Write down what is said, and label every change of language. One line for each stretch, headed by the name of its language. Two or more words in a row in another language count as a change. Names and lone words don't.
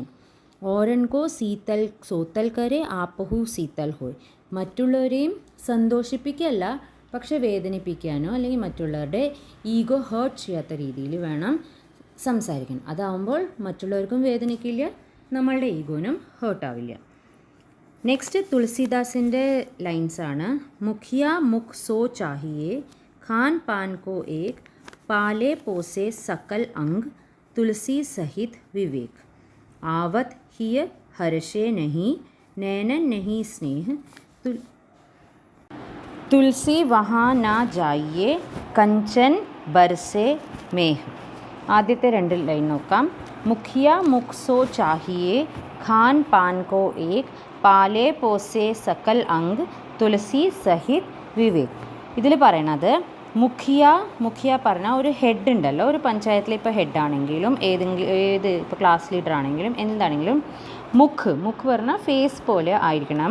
Hindi: औरन को सोतल करे आपहु सीतल होय,
Malayalam: മറ്റുള്ളവരെയും സന്തോഷിപ്പിക്കുകയല്ല, പക്ഷെ വേദനിപ്പിക്കാനോ അല്ലെങ്കിൽ മറ്റുള്ളവരുടെ
English: ego hurt
Malayalam: ചെയ്യാത്ത രീതിയിൽ വേണം സംസാരിക്കാൻ. അതാവുമ്പോൾ മറ്റുള്ളവർക്കും വേദനിക്കില്ല, നമ്മളുടെ ഈഗോനും ഹേർട്ടാവില്ല. നെക്സ്റ്റ് തുളസിദാസിൻ്റെ ലൈൻസാണ്.
Hindi: मुखिया मुख सो चाहिए, खान पान को एक, पाले पोसे सकल अंग, तुलसी सहित विवेक. आवत हिय हर्षे नहीं, नैनन नहीं स्नेह, तुलसी वहाँ ना जाइए, कंचन बरसे मेह.
Malayalam: ആദ്യത്തെ രണ്ട് ലൈൻ നോക്കാം.
Hindi: मुखिया मुख सो चाहिए, खान पान को एक, पाले पोसे सकल अंग, तुलसी सहित विवेक.
Malayalam: ഇതിൽ പറയണത് മുഖിയ പറഞ്ഞാൽ ഒരു ഹെഡ് ഉണ്ടല്ലോ, ഒരു പഞ്ചായത്തിൽ ഇപ്പോൾ ഹെഡാണെങ്കിലും ഏത് ഇപ്പോൾ
English: class leader
Malayalam: ആണെങ്കിലും എന്താണെങ്കിലും മുഖ് പറഞ്ഞാൽ ഫേസ് പോലെ ആയിരിക്കണം.